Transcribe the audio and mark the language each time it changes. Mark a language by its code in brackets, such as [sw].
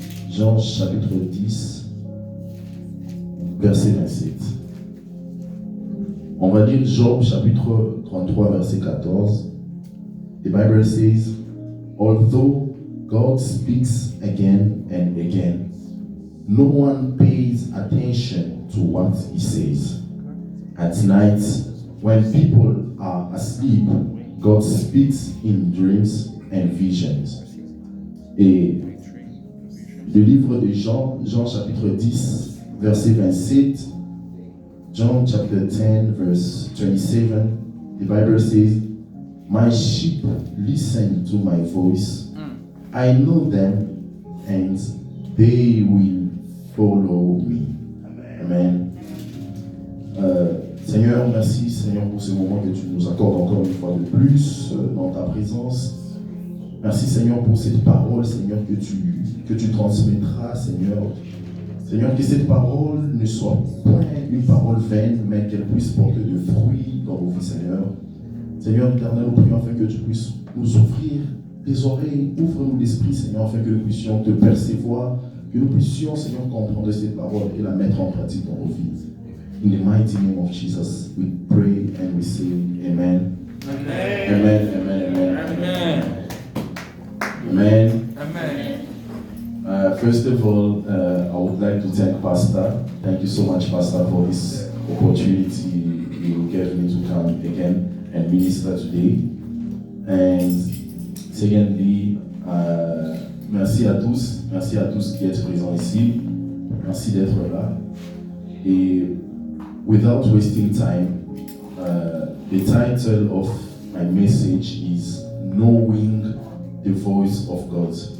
[fr] Jean chapitre 10, verset 27. On va lire Job chapitre 33, verset 14. [en] The Bible says, although God speaks again and again, no one pays attention to what he says. At night, when people are asleep, God speaks in dreams and visions. [fr] Et le livre de Jean chapitre 10, verset 27, [en] John chapter 10, verse 27, the Bible says, my sheep listen to my voice. I know them and they will follow me. Amen. [fr] Seigneur, merci Seigneur pour ce moment que tu nous accordes encore une fois de plus dans ta présence. Merci Seigneur pour cette parole, Seigneur, que tu transmettras, Seigneur. Seigneur, que cette parole ne soit point une parole vaine, mais qu'elle puisse porter de fruits dans vos vies, Seigneur. Seigneur, éternel, nous prions afin que tu puisses nous offrir tes oreilles, ouvre-nous l'esprit, Seigneur, afin que nous puissions te percevoir, que nous puissions, Seigneur, comprendre cette parole et la mettre en pratique dans nos vies. [en] In the mighty name of Jesus, we pray and we say Amen. Amen. Amen. Amen. Amen. Amen. Amen. First of all, I would like to thank Pastor. Thank you so much, Pastor, for this opportunity you gave me to come again and minister today. And secondly, [fr] merci à tous qui êtes présents ici. Merci d'être là. [en] Et without wasting time, the title of my message is Knowing the Voice of God.